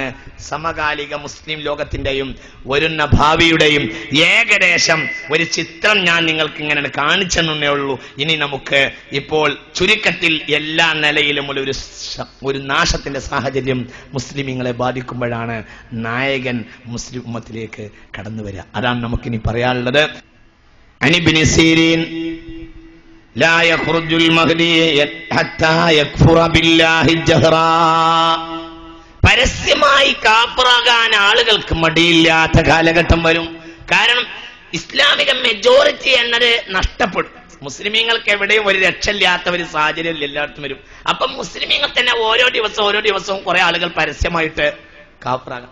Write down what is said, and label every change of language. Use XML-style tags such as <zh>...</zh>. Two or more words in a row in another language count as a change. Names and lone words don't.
<ml>സമകാലിക മുസ്ലിം ലോകത്തിന്റെയും വരുന്ന ഭാവിയുടെയും ഏകദേശം ഒരു ചിത്രം ഞാൻ നിങ്ങൾക്ക് ഇങ്ങനെ കാണിച്ചെന്നേ ഉള്ളൂ. ഇനി നമുക്ക് ഇപ്പോൾ ചുരുക്കത്തിൽ എല്ലാ നിലയിലുമുള്ള ഒരു നാശത്തിന്റെ സാഹചര്യം മുസ്ലിമീങ്ങളെ ബാധിക്കുമ്പോഴാണ് നായകൻ മുസ്ലിം ഉമ്മത്തിലേക്ക് കടന്നു വരിക. അതാണ് നമുക്കിനി പറയാനുള്ളത്. അനിബ്നു സീരീൻ</ml> <ar>لا يخرج المهدي حتى يكفر بالله جهرا.</ar> <ml>പരസ്യമായി കാഫറാകാൻ ആളുകൾക്ക് മടിയില്ലാത്ത കാലഘട്ടം വരും. കാരണം ഇസ്ലാമിക മെജോറിറ്റി എന്നത് നഷ്ടപ്പെടും. മുസ്ലിമീങ്ങൾക്ക് എവിടെയും ഒരു രക്ഷയില്ലാത്ത ഒരു സാഹചര്യം എല്ലായിടത്തും വരും. അപ്പം മുസ്ലിമീങ്ങൾ തന്നെ ഓരോ ദിവസവും കുറെ ആളുകൾ പരസ്യമായിട്ട് കാഫറാകാം.</ml>